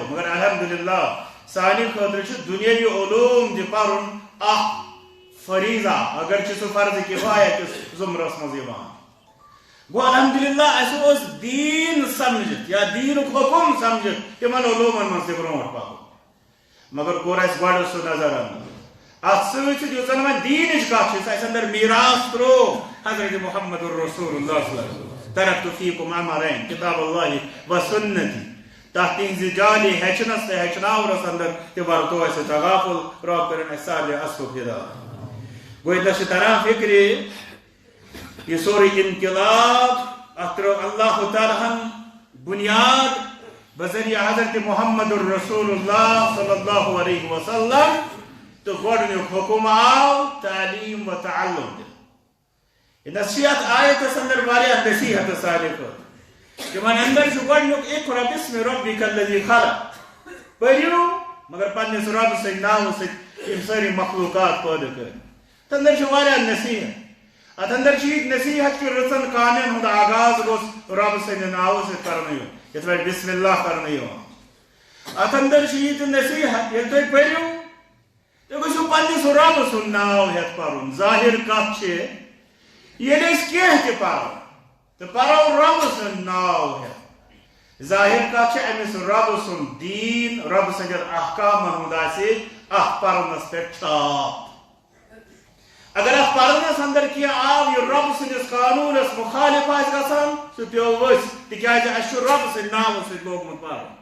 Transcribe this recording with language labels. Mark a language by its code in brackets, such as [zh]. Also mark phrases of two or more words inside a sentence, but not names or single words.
[ks] مگر الحمدللہ سانہِ خٲطرٕ چھُ دُنیٲوی علوٗم تہِ پرُن اکھ فریضہ اگرچہِ سُہ فرض کِفایہ کِس ضُمرس منٛز یِوان گوٚو الحمدللہ اَسہِ اوس دیٖن سمجھِتھ یا دیٖنُک حُکُم سمجھِتھ تِمن علوٗمن منٛز تہِ برونٛٹھ پکُن مگر کوٚر اَسہِ گۄڈٕ سُہ نظر انداز اتھ سۭتۍ سۭتۍ یُس زن وۄنۍ دیٖنٕچ کتھ چھِ اَسہِ انٛدر میٖراث ترٛوو حضرت محمد الرسول اللہ [ar] صلی اللہ علیہ وسلم ترکتُ فیکُم امرین کتاب اللہ و سنتی [ks] تتھ تِہنٛزِ جالہِ ہیٚچھنس تہٕ ہیٚچھناونس انٛدر تہِ ورتو اَسہِ تغافُل رۄب کٔرِنۍ اَسہِ سارنٕے اصلُک ہدایت گوٚو ییٚتنس چھِ تران فکرِ یہ سورُے انقلاب اتھ ترٲو اللہ تعالیٰ ہن بنیاد بذریعہ حضرت محمد الرسول اللہ [ar] صلی اللہ علیہ وسلم [ks] تو گۄڈنیُک حُکم آو تعلیٖم و تعلُم دِنہٕ ییٚتنس چھِ یتھ آیتس انٛدر واریاہ نصیحت سانہِ خٲطرٕ تِمن انٛدر چھُ گۄڈنیُک [ar] اقرا بسم ربک الذی خلق [ks] پٔرِو مگر پنس رب سند ناو ستم ساری مخلوقات پیدا کر تندر واریاہ نصیحت ات اندر نصیحت کہ رچن کامین ہند آغاز گوس رب سند ناو ست کرنے یت پہ [ar] بسم اللہ [ks] کرنے ات اندر یہ نصیحت یل تھی پریو تو گھو پنس رب سند ناو ہت پرن ظاہر کت یل کی پرو تو پرو رب سند ناو ہت ظاہر کت امس رب سند دین رب سند احکام ہند اخ پرنس پہ چھاپ اگر ات پرنس اندر کی آو یہ رب سندس قانونس مخالف آس گژھان سہ پیو ؤس تکیاز اس رب سند ناو سۭتۍ لوگمت پرن